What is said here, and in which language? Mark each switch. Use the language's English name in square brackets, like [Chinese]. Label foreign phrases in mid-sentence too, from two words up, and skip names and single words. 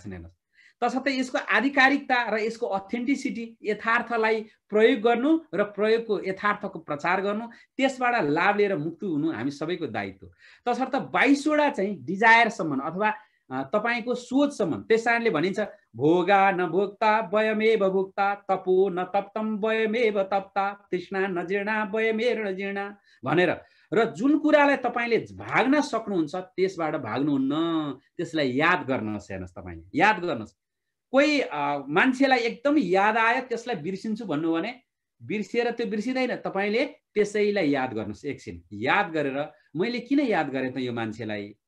[Nepali] छन् हेर्नुस् तसर्थ यसको आधिकारिकता र यसको अथेन्टिसिटी यथार्थलाई प्रयोग गर्नु र प्रयोगको यथार्थको प्रचार गर्नु त्यसबाट लाभ लिएर मुक्त हुनु हामी सबैको दायित्व तसर्थ 22 वटा चाहिँ डिजायरसम्म अथवा तपाईको सोचसम्म त्यसैले भनिन्छ [Sanskrit] भोगा न भोक्ता वयमेव भोक्ता तपो न तप्तम वयमेव तप्ता तृष्णा न जीर्णा वयमेव न जीर्णा [Nepali] भनेर र जुन कुरालाई तपाईले भाग्न सक्नुहुन्छ त्यसबाट भाग्नुहुन्न त्यसलाई याद गर्नुहोस् हेर्नुस् तपाईले याद गर्नुहोस् कोही मान्छेलाई एकदम याद आयो त्यसलाई बिर्सिन्छु भन्नु भने बिर्सिएर त्यो बिर्सिदैन तपाईले त्यसैलाई याद गर्नुहोस् एकछिन याद गरेर मैले किन याद गरे त यो मान्छेलाई